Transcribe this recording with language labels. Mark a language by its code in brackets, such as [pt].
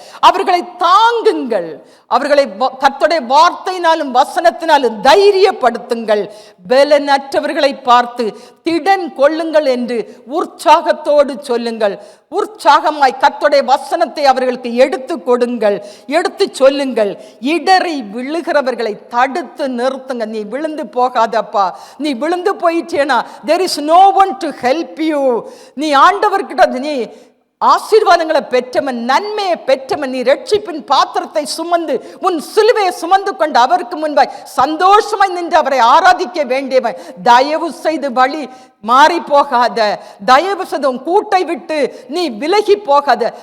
[ta] அவர்களை தாங்குங்கள், அவர்களை கர்த்தருடைய வார்த்தையினாலும் வசனத்தினாலும் தைரியப்படுத்துங்கள். பலனற்றவர்களை பார்த்து திடன் கொள்ளுங்கள் என்று உற்சாகத்தோடு சொல்லுங்கள். உற்சாகமாய் கர்த்தருடைய வசனத்தை அவர்களுக்கு எடுத்து கொடுங்கள், எடுத்து சொல்லுங்கள். இடறி விழுகிறவர்களை தடுத்து நிறுத்துங்க. நீ விழுந்து போகாதப்பா, நீ விழுந்து போயிட்டேனா [en] there is no one to help you. [ta] நீ ஆண்டவர்கிட்ட நீ ஆசீர்வாதங்களை பெற்றவன், நன்மையை பெற்றவன். நீ ரட்சிப்பின் பாத்திரத்தை சுமந்து உன் சிலுவையை சுமந்து கொண்டு அவருக்கு முன்பாய் சந்தோஷமாய் நின்று அவரை ஆராதிக்க வேண்டியவன். தயவு செய்து வழி மாறி போகாத, தயவு செய்து உன் கூட்டை விட்டு நீ விலகி போகாத.